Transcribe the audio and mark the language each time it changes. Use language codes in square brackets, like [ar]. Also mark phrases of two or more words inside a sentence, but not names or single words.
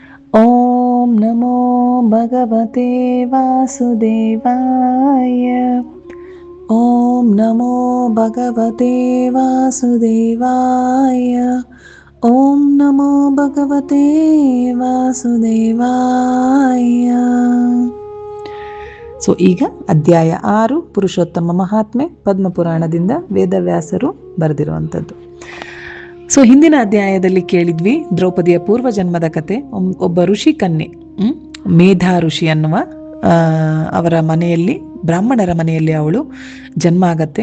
[sa] ಓಂ ನಮೋ ಭಗವತೆ ವಾಸುದೇವಾಯ. ಓಂ ನಮೋ ಭಗವತೆ ವಾಸುದೇವಾಯ. ಓಂ ನಮೋ ಭಗವತೆ ವಾಸುದೇವಾಯ. [kn] ಸೊ ಈಗ ಅಧ್ಯಾಯ 6 ಪುರುಷೋತ್ತಮ ಮಹಾತ್ಮೆ, ಪದ್ಮಪುರಾಣದಿಂದ ವೇದವ್ಯಾಸರು ಬರೆದಿರುವಂಥದ್ದು. ಸೊ ಹಿಂದಿನ ಅಧ್ಯಾಯದಲ್ಲಿ ಕೇಳಿದ್ವಿ ದ್ರೌಪದಿಯ ಪೂರ್ವಜನ್ಮದ ಕತೆ. ಒಬ್ಬ ಋಷಿ ಕನ್ಯೆ, ಮೇಧಾ ಋಷಿ ಅನ್ನುವ ಅವರ ಮನೆಯಲ್ಲಿ, ಬ್ರಾಹ್ಮಣರ ಮನೆಯಲ್ಲಿ ಅವಳು ಜನ್ಮ ಆಗತ್ತೆ.